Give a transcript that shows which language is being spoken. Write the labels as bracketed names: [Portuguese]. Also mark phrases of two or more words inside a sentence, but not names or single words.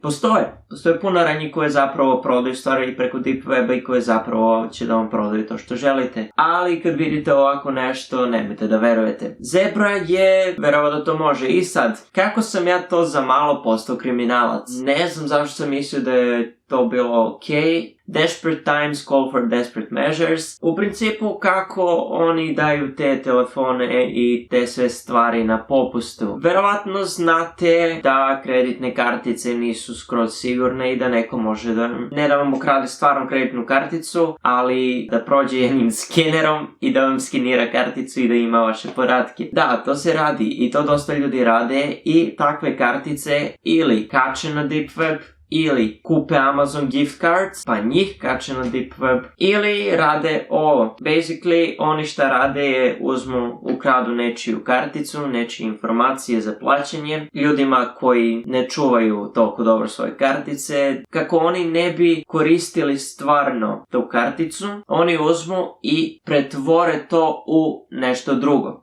[Serbian] Postoje puno ranji koje zapravo prodaju stvari preko Deep Weba i koje zapravo će da vam prodaju to što želite. Ali kad vidite ovako nešto, nemojte da verujete. Zebra je verovao da to može. I sad, kako sam ja to za malo postao kriminalac? Ne znam zašto sam mislio da je to bilo okej. [English] Desperate times call for desperate measures. [Serbian] U principu kako oni daju te telefone i te sve stvari na popustu. Verovatno znate da kreditne kartice nisu skroz sigurne i da neko može da, ne da vam ukrade stvarno kreditnu karticu, ali da prođe jednim skenerom i da vam skenira karticu i da ima vaše podatke. Da, to se radi i to dosta ljudi rade i takve kartice ili kače na Deep Web ili kupe Amazon [English] gift cards, [Serbian] pa njih kače na deep web, ili rade ovo. Basically, oni šta rade je ukradu nečiju karticu, nečije informacije za plaćanje ljudima koji ne čuvaju toliko dobro svoje kartice. Kako oni ne bi koristili stvarno tu karticu, oni uzmu i pretvore to u nešto drugo.